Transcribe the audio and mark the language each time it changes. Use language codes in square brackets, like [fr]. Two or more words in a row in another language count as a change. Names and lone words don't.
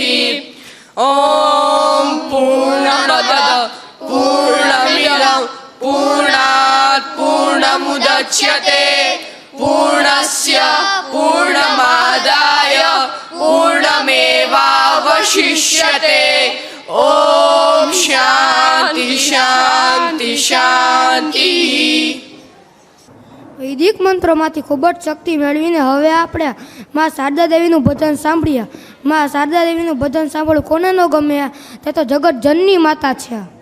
[sa] ओम पूर्णमद पूर्णमिदं पूर्णात् पूर्णमुदच्यते पूर्णस्य पूर्णमादाय पूर्णमेवावशिष्यते. ओम शांति शांति शांति. [gu] વૈદિક મંત્રોમાંથી ખૂબ જ શક્તિ મેળવીને હવે આપણે મા શારદા દેવીનું ભજન સાંભળીએ. મા શારદા દેવીનું ભજન સાંભળવું કોને ન ગમે, તે તો જગત જનની માતા છે.